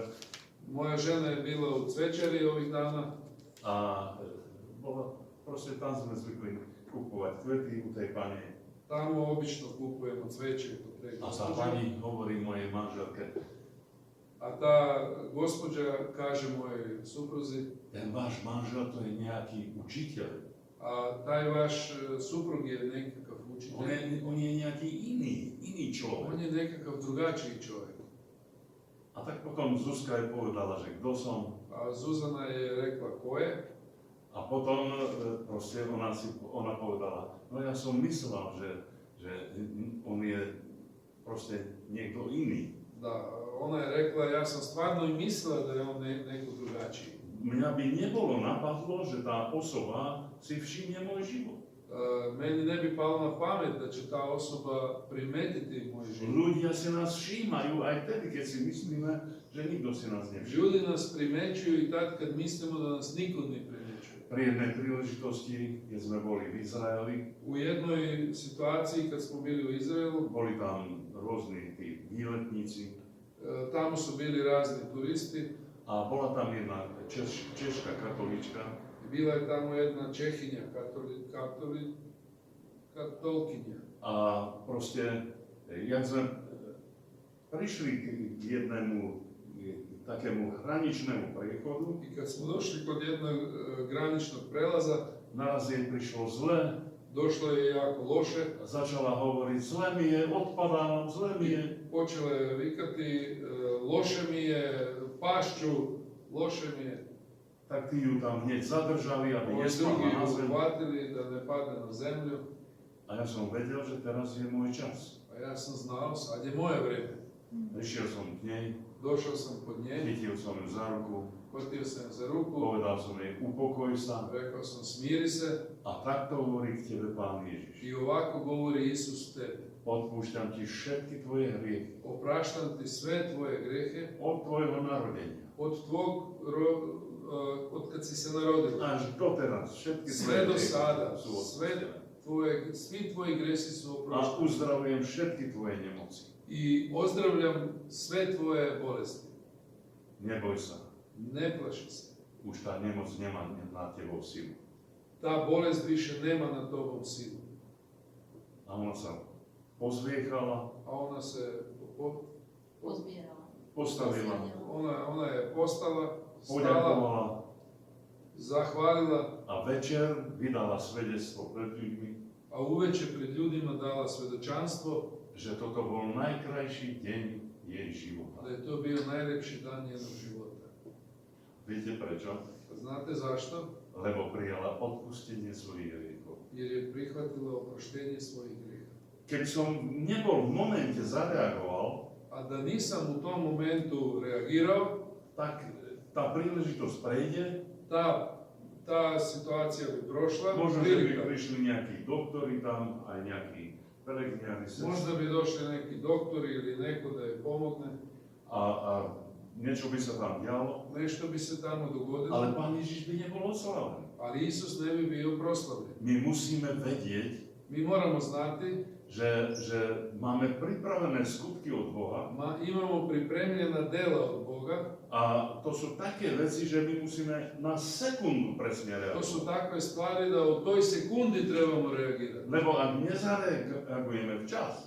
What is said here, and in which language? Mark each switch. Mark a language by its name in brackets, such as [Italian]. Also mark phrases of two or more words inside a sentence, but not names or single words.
[Serbian] Moja žena je bila u cvećari ovih dana [Slovak] a bola, proste tam sme zvykli kupovať kvety u tej pani. [Serbian] tamo obično kupujemo cveće kod te [Slovak] A tá [Serbian] gospođe. [Slovak] pani hovorí mojej manželke, [Serbian] A ta gospođa kaže mojoj supruzi, [Slovak] ten váš manžel to je nejaký učiteľ. [Serbian] a taj vaš suprug je nekakav [Slovak] On [Serbian] učitelj. [Slovak] je nejaký iný človek. [Serbian] On je nekakav drugačiji čovjek. [Slovak] A tak potom Zuzka je povedala, že kto som. [Serbian] A Zuzana je rekla ko je. [Slovak] A potom proste ona povedala, no ja som myslela, že on je proste niekto iný. [Serbian] Da, ona je rekla, ja sam stvarno i mislila da je on neko drugačiji. [Slovak] Mňa by nebolo napadlo, že tá osoba si všimne môj život. [Serbian] Meni ne bi palo na pamet da će ta osoba primetiti moj život. [Slovak] Ľudia si nás všímajú aj vtedy, keď si myslíme, že nikto si nás nevšimne. [Serbian] Ljudi nas primećuju i tad kad mislimo da nas niko ne primećuje. [Slovak] Pri jednej príležitosti, keď sme boli v Izraeli, [Serbian] U jednoj situaciji kad smo bili u Izraelu, [Slovak] boli tam rôzni tí výletníci [Serbian] tamo su bili razni turisti. [Slovak] a bola tam jedna češka katolíčka. [Serbian] Bila je tamo jedna Čehinja, katolkinja. [Slovak] A proste, jak sme prišli k jednému takému hraničnému prechodu, [Serbian] I kad smo došli kod jednog graničnog prelaza, [Slovak] naraz jej prišlo zle, [Serbian] došlo je jako loše. [Slovak] začala hovoriť, zle mi je, odpadávam, zle mi je. [Serbian] Počela je vikati, loše mi je, pašću, loše mi je. [Slovak] Tak tí ju tam hneď zadržali, aby [Serbian] Ovi drugi [Slovak] nespadla na [Serbian] ju [Slovak] zem. [Serbian] uhvatili da ne padne na zemlju. [Slovak] A ja som vedel, že teraz je môj čas. [Serbian] A ja sam znao, sad je moje vrijeme. [Slovak] Prišiel som k nej, [Serbian] Došao sam kod nje, [Slovak] chytil som ju za ruku, [Serbian] hvatio sam je za ruku, [Slovak] povedal som jej, upokoj sa. [Serbian] rekao sam smiri se [Slovak] A takto hovorí k tebe Pán Ježiš. [Serbian] i ovako govori Isus tebi. [Slovak] Odpúšťam ti všetky tvoje hriechy [Serbian] Opraštam ti sve tvoje grehe [Slovak] od tvojho narodenia. [Serbian] od kad si se narodila. [Slovak] Až doteraz všetky [Serbian] Sve [Slovak] tvoje [Serbian] do [Slovak] hriechy [Serbian] sada, [Slovak] sú [Serbian] sve [Slovak] odpustené. [Serbian] svi tvoji gresi su [Slovak] A [Serbian] oprošteni. [Slovak] uzdravujem všetky tvoje nemoci. [Serbian] I ozdravljam sve tvoje bolesti. [Slovak] Neboj sa, [Serbian] Ne plaši se. [Slovak] už tá nemoc nemá na tebou silu. [Serbian] Ta bolest više nema na tobom silu. [Slovak] A ona sa pozviechala, [Serbian] A ona se [Slovak] Pozbierala. postavila, [Serbian] ona je postala, [Slovak] stala, poďakovala [Serbian] zahvalila, [Slovak] a večer vydala svedectvo pred ľuďmi, [Serbian] a uveče pred ljudima dala svedočanstvo [Slovak] že toto bol najkrajší deň jej života. [Serbian] da je to bio najljepši dan njenog života. [Slovak] Viete prečo? [Serbian] Znate zašto? [Slovak] Lebo prijala odpustenie svojich hriechov. [Serbian] Jer je prihvatila oproštenje svojih grijeha. [Slovak] Keby som nebol v momente zareagoval, [Serbian] A da nisam u tom momentu reagirao, [Slovak] tak tá príležitosť prejde, [Serbian] ta situacija bi prošla, [Slovak] možno, že by [Serbian] prilika. [Slovak] prišli nejakí doktori tam, aj nejakí pelegrinári, [Serbian] Možda bi došli neki doktori ili neko da je pomogne, [Slovak] a niečo by sa tam dialo, [Serbian] nešto bi se tamo dogodilo, [Slovak] ale Pán Ježiš by nebol oslávený. [Serbian] ali Isus ne bi bio proslavljen. [Slovak] My musíme vedieť, [Serbian] Mi moramo znati, [Slovak] že máme pripravené skutky od Boha [Serbian] imamo pripremljena dela od Boga, [Slovak] a to sú také veci, že my musíme na sekundu presne [Serbian] to su [Slovak] reagovať. [Serbian] takve stvari da u toj sekundi trebamo reagirati. [Slovak] Lebo ak nezareagujeme včas,